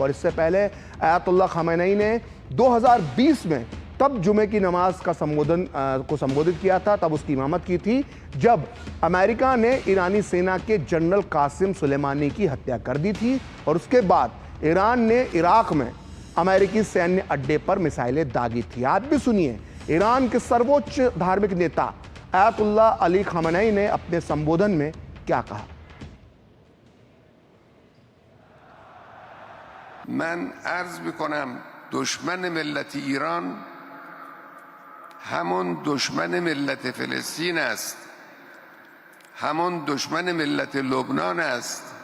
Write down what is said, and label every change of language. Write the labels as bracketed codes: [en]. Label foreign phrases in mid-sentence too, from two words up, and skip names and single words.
[hi] और इससे पहले आयतुल्लाह खामेनी ने 2020 में तब जुमे की नमाज का संबोधित किया था, तब उसकी इमामत की थी जब अमेरिका ने ईरानी सेना के जनरल कासिम सुलेमानी की हत्या कर दी थी। और उसके बाद ईरान ने इराक में अमेरिकी सैन्य अड्डे पर मिसाइलें दागी थी। आप भी सुनिए ईरान के सर्वोच्च धार्मिक नेता आयतुल्लाह अली खामेनी ने अपने संबोधन में क्या कहा। [fa] من عرض میکنم دشمن ملت ایران همون دشمن ملت فلسطین است، همون دشمن ملت لبنان است،